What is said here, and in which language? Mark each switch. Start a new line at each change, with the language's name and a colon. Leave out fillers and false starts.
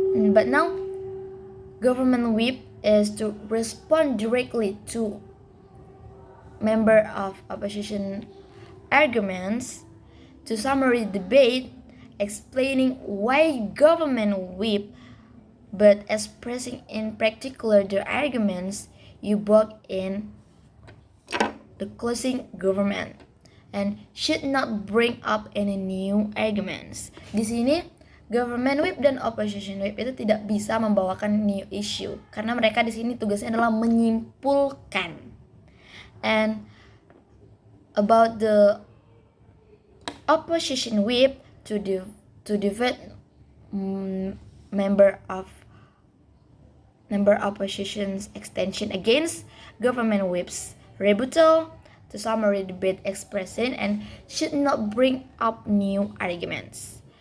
English: But now government whip is to respond directly to member of opposition arguments, to summary debate, explaining why government whip, but expressing in particular the arguments you brought in the closing government, and should not bring up any new arguments.
Indonesian: Di sini government whip dan opposition whip itu tidak bisa membawakan
English: new issue
Indonesian: karena mereka di sini tugasnya adalah menyimpulkan.
English: And about the opposition whip, to defeat member opposition's extension against government whip's rebuttal, to summary debate expressing, and should not bring up new arguments.